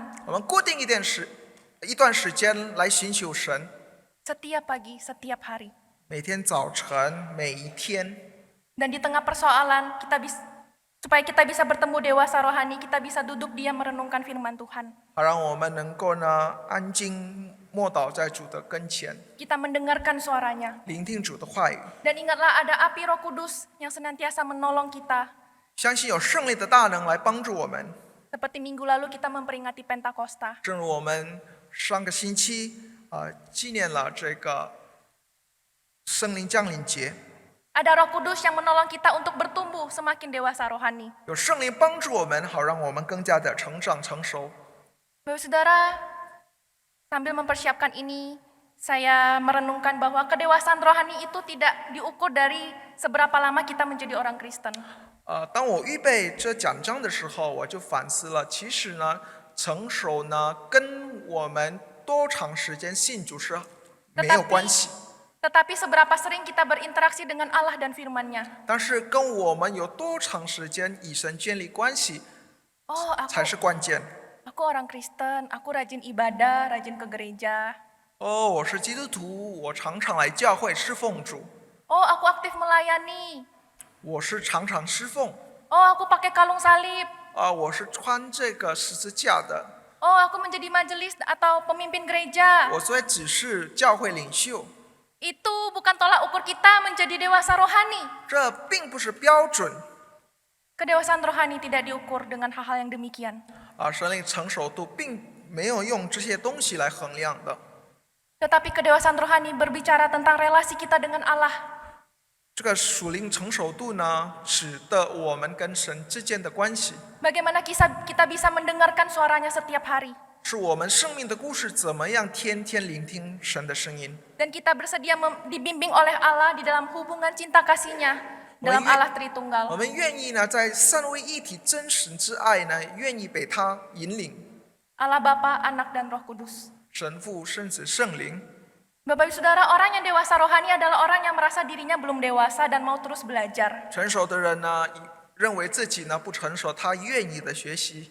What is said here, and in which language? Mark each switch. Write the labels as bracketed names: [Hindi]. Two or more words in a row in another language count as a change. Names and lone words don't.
[Chinese] 我们固定一段时间来寻求神， [Indonesian] Setiap pagi, setiap hari. [Chinese] 每天早晨，每一天。 [Indonesian] Dan di tengah persoalan, supaya kita bisa bertemu dewasa rohani, kita bisa duduk diam merenungkan firman Tuhan. [Chinese] 好让我们能够呢安静默祷在主的跟前， [Indonesian] Kita mendengarkan suaranya. [Chinese] 聆听主的话语， [Indonesian] Dan ingatlah ada api Roh Kudus yang senantiasa menolong kita. [Chinese] 相信有胜利的大能来帮助我们。 [Indonesian] Seperti minggu lalu kita memperingati Pentakosta. [Chinese] 正如我们上个星期纪念了这个圣灵降临节， [Indonesian] Ada Roh Kudus yang menolong kita untuk bertumbuh semakin dewasa rohani. [Chinese] 有圣灵帮助我们，好让我们更加的成长成熟。 [Indonesian] Bapak Saudara, sambil mempersiapkan ini, saya merenungkan bahwa kedewasaan rohani itu tidak diukur dari seberapa lama kita menjadi orang Kristen. [Chinese] 当我预备这讲章的时候，我就反思了，其实呢，成熟呢跟我们多长时间信主是没有关系。 [Indonesian] Tetapi seberapa sering kita berinteraksi dengan Allah dan firman-Nya. [Chinese] 但是跟我们有多长时间与神建立关系 Oh, 才是关键。 [Indonesian] aku orang Kristen, aku rajin ibadah, rajin ke gereja. [Chinese] 我是基督徒，我常常来教会侍奉主。 [Indonesian] Oh, aku aktif melayani. [Chinese] 我是常常侍奉。 [Indonesian] Oh, aku pakai kalung salib. [Chinese] 我是穿这个十字架的。 [Indonesian] Oh, aku menjadi majelis atau pemimpin gereja. [Chinese] 我所以只是教会领袖。 [Indonesian] Itu bukan tolak ukur kita menjadi dewasa rohani. [Chinese] 这并不是标准。 [Indonesian] Kedewasaan rohani tidak diukur dengan hal-hal yang demikian. [Chinese] 神灵成熟度并没有用这些东西来衡量的。 [Indonesian] Tetapi kedewasaan rohani berbicara tentang relasi kita dengan Allah. [Chinese] 这个属灵成熟度呢，指的我们跟神之间的关系， [Indonesian] Bagaimana kita bisa mendengarkan suaranya setiap hari. [Chinese] 是我们生命的故事怎么样天天聆听神的声音。 [Indonesian] Dan kita bersedia dibimbing oleh Allah di dalam hubungan cinta kasih-Nya dalam Allah [Chinese] 我 [Indonesian] Tritunggal. [Chinese] 们愿意呢，在三位一体真神之爱呢，愿意被他引领。 [Indonesian] Allah Bapa, Anak, dan Roh Kudus. [Chinese] 神父、圣子、圣灵。 [Indonesian] Bapak Ibu Saudara, orang yang dewasa rohani adalah orang yang merasa dirinya belum dewasa dan mau terus belajar. [Chinese] 成熟的人呢，认为自己呢不成熟，他愿意的学习。